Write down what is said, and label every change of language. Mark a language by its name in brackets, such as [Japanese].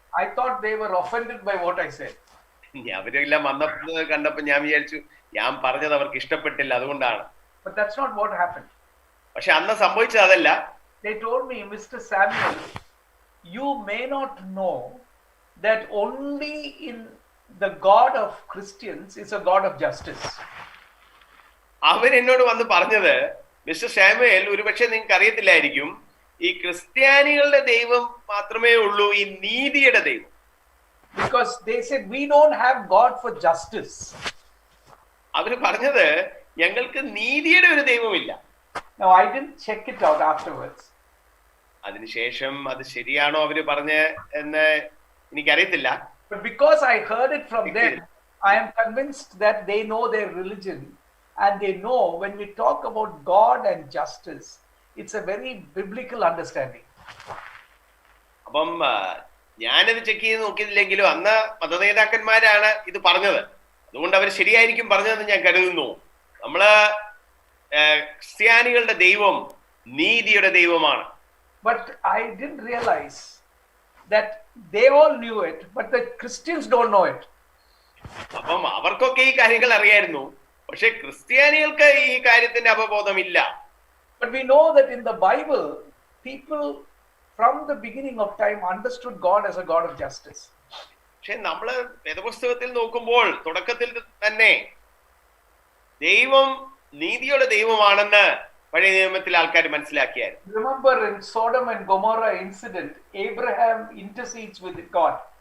[English] I thought they were offended by what I said. [Malayalam] അവരെല്ലാം വന്നപ്പോൾ കണ്ടപ്പോൾ ഞാൻ വിചാരിച്ചു, ഞാൻ പറഞ്ഞത് അവർക്ക് ഇഷ്ടപ്പെട്ടില്ല, അതുകൊണ്ടാണ്. [English] But that's not what happened. [Malayalam] പക്ഷെ അന്ന് സംഭവിച്ചത് അതല്ല. [English] They told me, Mr. Samuel, you may not know that only in the God of Christians is a God of justice. [Malayalam] അവരെന്നോട് വന്ന് പറഞ്ഞത്, മിസ്റ്റർ സാമുവേൽ, ഒരുപക്ഷെ നിങ്ങൾക്ക് അറിയത്തില്ലായിരിക്കും, ഈ ക്രിസ്ത്യാനികളുടെ ദൈവം മാത്രമേ ഉള്ളൂ ഈ നീതിയുടെ ദൈവം. [English] Because they said, we don't have God for justice. [Malayalam] അവര് പറഞ്ഞത്, ഞങ്ങൾക്ക് നീതിയുടെ ഒരു ദൈവമില്ല. [English] Now I didn't check it out afterwards. [Malayalam] അതിനുശേഷം അത് ശരിയാണോ അവര് പറഞ്ഞ് എന്ന് എനിക്കറിയത്തില്ല. [English] But because I heard it from them, I am convinced that they know their religion, and they know when we talk about God and justice, it's a very biblical understanding. [Malayalam] അപ്പം ഞാനത് check ചെയ്ത് നോക്കിയില്ലെങ്കിലും അന്ന് മതനേതാക്കന്മാരാണ് ഇത് പറഞ്ഞത്, അതുകൊണ്ട് അവർ ശരിയായിരിക്കും പറഞ്ഞതെന്ന് ഞാൻ കരുതുന്നു. നമ്മള് ക്രിസ്ത്യാനികളുടെ ദൈവം നീതിയുടെ ദൈവമാണ്. [English] But I didn't realize that they all knew it, but the Christians don't know it. [Malayalam] അപ്പം അവർക്കൊക്കെ ഈ കാര്യങ്ങൾ അറിയായിരുന്നു, പക്ഷെ ക്രിസ്ത്യാനികൾക്ക് ഈ കാര്യത്തിന്റെ അവബോധമില്ല. [English] But we know that in the Bible, people from the beginning of time understood God as a God of justice. [Malayalam] പക്ഷെ നമ്മള് വേദപുസ്തകത്തിൽ നോക്കുമ്പോൾ തുടക്കത്തിൽ തന്നെ ദൈവം നീതിയുടെ ദൈവമാണെന്ന് പഴയ നിയമത്തിൽ ആൾക്കാർ മനസ്സിലാക്കിയായിരുന്നു. [English] Remember in Sodom and Gomorrah incident, Abraham intercedes with God.